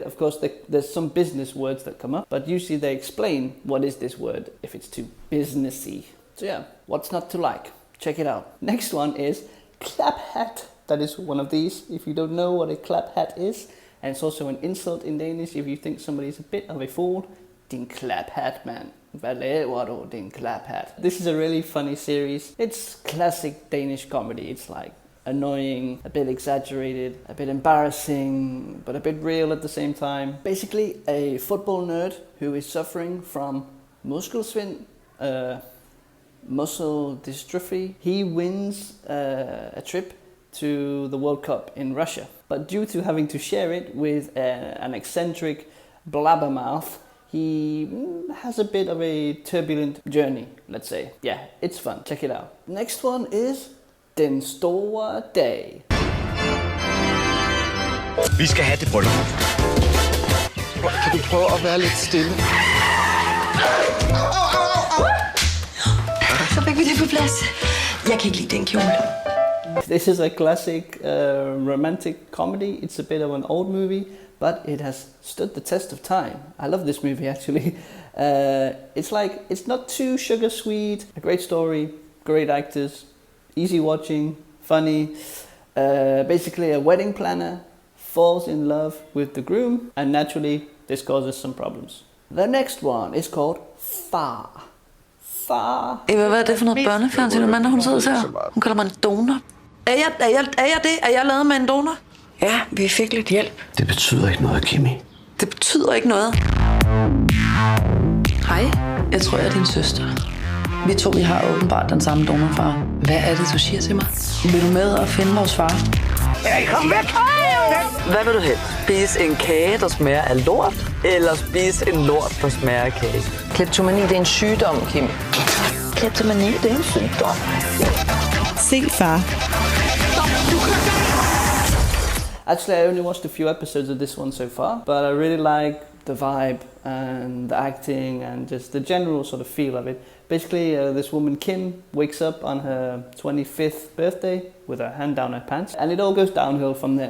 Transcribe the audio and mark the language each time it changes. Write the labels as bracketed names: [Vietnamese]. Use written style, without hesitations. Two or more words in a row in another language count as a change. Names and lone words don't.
[English] Of course, there's some business words that come up, but usually they explain what is this word if it's too businessy. So yeah, what's not to like? Check it out. Next one is clap hat. That is one of these. If you don't know what a clap hat is, and it's also an insult in Danish if you think somebody's a bit of a fool. [Danish] Din klap hat, man. Hvad laver du, din klap hat? [English] This is a really funny series. It's classic Danish comedy. It's like annoying, a bit exaggerated, a bit embarrassing, but a bit real at the same time. Basically, a football nerd who is suffering from muskelsvind, muscle dystrophy. He wins a trip to the World Cup in Russia. But due to having to share it with an eccentric blabbermouth, he has a bit of a turbulent journey, let's say. Yeah, it's fun. Check it out. Next one is Den Store Dag. [Danish] Vi skal have det bryllup. Kan du prøve at være lidt stille? Så fik vi det på plads. Jeg kan ikke lide den kjole. [English] This is a classic romantic comedy. It's a bit of an old movie, but it has stood the test of time. I love this movie actually. It's not too sugar sweet. A great story, great actors, easy watching, funny. Basically a wedding planner falls in love with the groom, and naturally this causes some problems. The next one is called Far. Far. [Danish] Eva, hvad er det for noget børnefjernsyn, når hun sidder her? Hun kalder mig en donor. Er jeg det? Er jeg lavet med en donor? Ja, vi fik lidt hjælp. Det betyder ikke noget, Kimi. Det betyder ikke noget. Hej, jeg tror, jeg er din søster. Vi har åbenbart den samme donorfar. Hvad er det, du siger til mig? Vil du med og finde vores far? Kom væk! Hvad vil du helst? Spise en kage, der smager af lort? Eller spise en lort, der smager af kage? Kleptomani, det er en sygdom, Kim. Kleptomani, det er en sygdom. Se, far. [English] Actually, I only watched a few episodes of this one so far, but I really like the vibe and the acting and just the general sort of feel of it. Basically, this woman Kim wakes up on her 25th birthday with her hand down her pants, and it all goes downhill from there.